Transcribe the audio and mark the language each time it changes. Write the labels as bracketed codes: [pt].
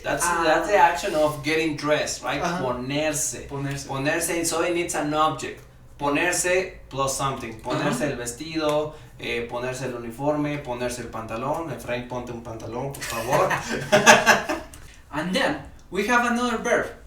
[en] That's the action of getting dressed, right? [es] Ponerse. [en] Ponerse, so it needs an object. Ponerse plus something. [es] Ponerse el vestido, ponerse el uniforme, ponerse el pantalón. Efraín, ponte un pantalón, por favor. [en] And then we have another verb.